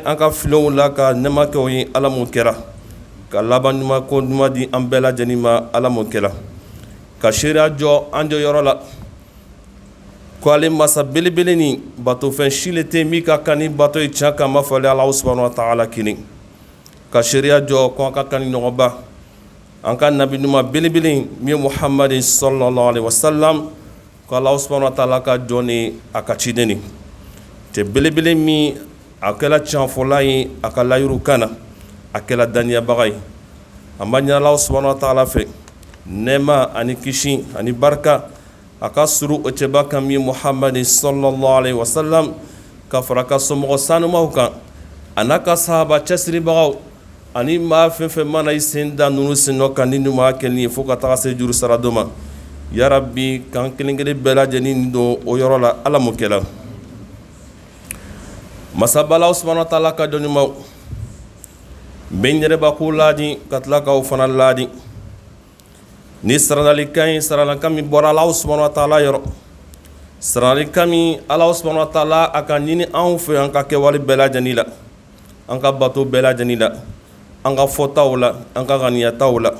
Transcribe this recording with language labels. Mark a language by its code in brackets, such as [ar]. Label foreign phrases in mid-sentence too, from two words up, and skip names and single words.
[bm] an ka filenw la ka nɛmakɛw ye ala m'o kɛra, ka laban ɲuman ko ɲuman di an bɛɛ lajɛlen ma ala m'o kɛla, ka seereya jɔ an jɔyɔrɔ la ko ale masa belebele ni batofɛn si le tɛ min ka kan ni bato ye tiɲɛ kan b'a fɔ ale [ar] الله سبحانه وتعالى [bm] kelen, ka seereya jɔ ko an ka kan ni ɲɔgɔnba an ka nabi ɲuman belebele min ye Muhamadi [ar] صلى الله عليه وسلم, [bm] ko [ar] الله سبحانه وتعالى [bm] ka jɔn ni a ka ciden ni cɛ belebele min a kɛla tiɲɛfɔla ye a ka layiru kan na, a kɛla daniyabaga ye. an b'a ɲini [ar] الله سبحانه وتعالى [bm] fɛ nɛɛma ani kisi ani barika a ka suru o cɛba kan min ye Muhamadi [ar] صلى الله عليه وسلم, [bm] ka fara ka somɔgɔ sanumaw kan a n'a ka sahaba cɛsiribagaw ani maa fɛn fɛn mana i sen da ninnu senɔ kan ni ɲuman kɛli ye fo ka taga se juru sara dɔ ma. Yarabi kan kelen kelen bɛɛ lajɛlen don o yɔrɔ la ala m'o kɛla. masaba [ar] الله سبحانه وتعالى [bm] ka jɔn ɲumanw, n bɛ n yɛrɛ bakun laadi ka tila k'aw fana laadi ni saralikan ye saralikan min bɔra [ar] الله سبحانه وتعالى [bm] yɔrɔ, saralikan min [ar] الله سبحانه وتعالى [bm] a ka ɲini anw fɛ an ka kɛwale bɛɛ lajɛlen la, an ka bato bɛɛ lajɛlen la, an ka fɔtaw la, an ka ŋaniyataw la.